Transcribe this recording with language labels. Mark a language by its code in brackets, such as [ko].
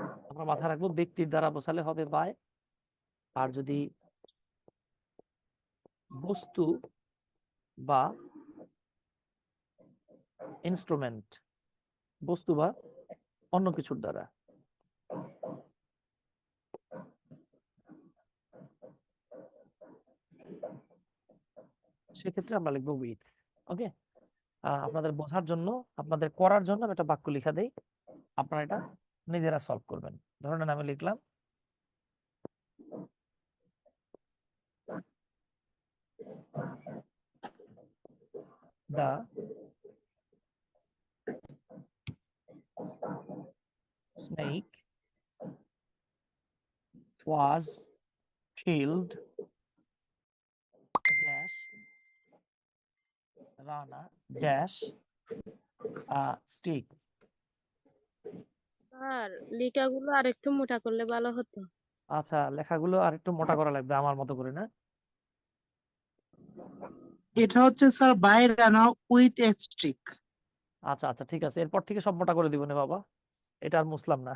[bn] আমরা মাথায় রাখবো ব্যক্তির দ্বারা বোঝালে হবে বাই, আর যদি বস্তু বা ইনস্ট্রুমেন্ট, বস্তু বা অন্য কিছুর দ্বারা, সেক্ষেত্রে আমরা লিখবো উইথ। ওকে, আপনাদের বোঝার জন্য, আপনাদের করার জন্য আমি একটা বাক্য লিখা দেই, আপনারা এটা নিজেরা সলভ করবেন। ধরেন আমি লিখলাম [en] the snake was killed dash Rana dash a stick. [bn] Sir লেখাগুলো আরেকটু মোটা করলে ভালো হতো। আচ্ছা, লেখাগুলো আর একটু মোটা করা লাগবে আমার মতো করে, না? এটা হচ্ছে sir [en] By Rana with a streak. [bn] আচ্ছা আচ্ছা ঠিক আছে, এরপর থেকে সব মোটা করে দিব না বাবা, এটা আর মুসলাম না।